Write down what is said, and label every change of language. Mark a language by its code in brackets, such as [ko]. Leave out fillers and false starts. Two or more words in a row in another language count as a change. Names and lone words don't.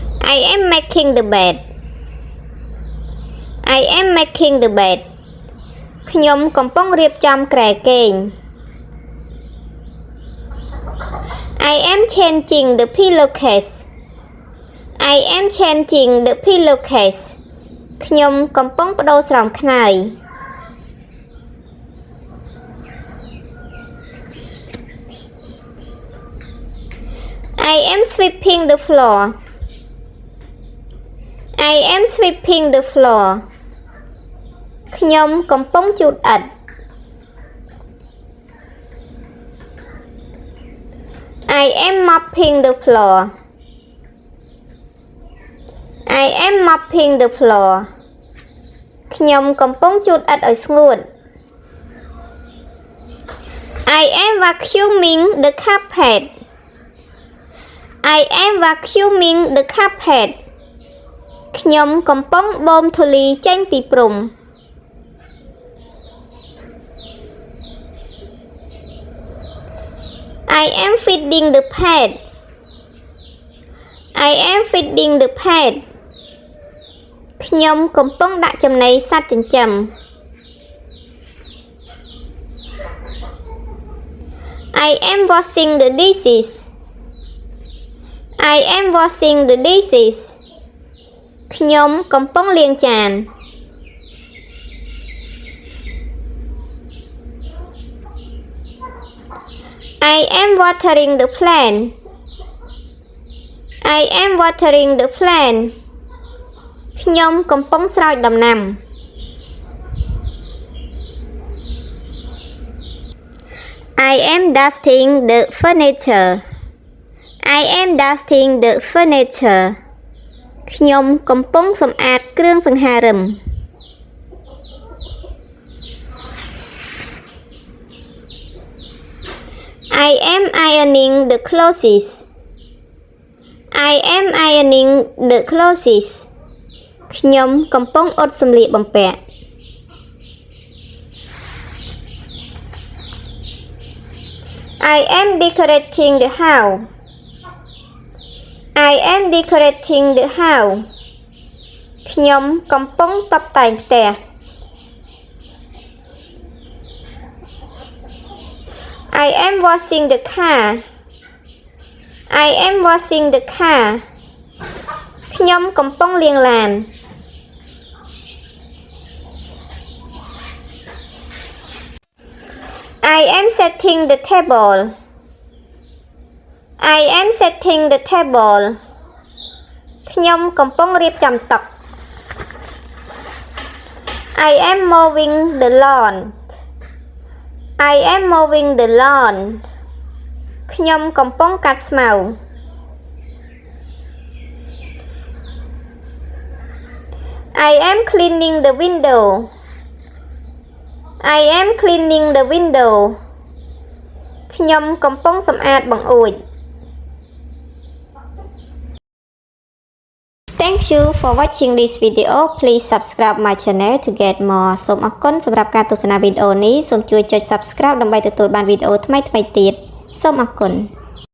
[en] I am making the bed I am making the bed [km] ខ្ញុំកំពុងរៀបចំគ្រែគេង [en] I am changing the pillowcase I am changing the pillowcase [km] ខ្ញុំកំពុងប្ដូរស្រោមខ្នើយ [en] I am sweeping the floor I am sweeping the floor [km] ខ្ញុំកំពុងជូតឥដ្ឋ [en] I am mopping the floor I am mopping the floor [km] ខ្ញុំកំពុងជូតឥដ្ឋឲ្យស្ងួត [en] I am vacuuming the carpet I am vacuuming the carpet [km] ខ្ញុំកំពុងបូមធូលីចេញពីព្រំ [en] I am feeding the pet I am feeding the pet [km] ខ្ញុំកំពុងដាក់ចំណីសត្វចិញ្ចឹម [en] I am washing the dishes I am washing the dishes [km] ខ្ញុំកំពុងលាងចាន [en] I am watering the plant I am watering the plant [km] ខ្ញុំកំពុងស្រោចដំណាំ [en] I am dusting the furniture I am dusting the furniture [km] ខ្ញុំកំពុងសម្អាតគ្រឿងសង្ហារិម [en] I am ironing the clothes I am ironing the clothes [km] ខ្ញុំកំពុងអ៊ុតសម្លៀកបំពាក់ [en] I am decorating the house I am decorating the house [km] ខ្ញុំកំពុងតុបតែងផ្ទះ [en] I am washing the car I am washing the car [km] ខ្ញុំកំពុងលាងឡាន [en] I am setting the table I am setting the table [km] ខ្ញុំកំពុងរៀបចំតុ [en] I am mowing the lawn I am mowing the lawn [km] ខ្ញុំកំពុងកាត់ស្មៅ [en] I am cleaning the window I am cleaning the window [km] ខ្ញុំកំពុងសម្អាតបង្អួច [en] Thank you for watching this video. Please subscribe my channel to get more. [km] សូមអរគុណសម្រាប់ការទស្សនាវីដេអូនេះ សូមជួយចុច subscribe ដើម្បីទទួលបានវីដេអូថ្មីៗទៀត សូមអរគុណ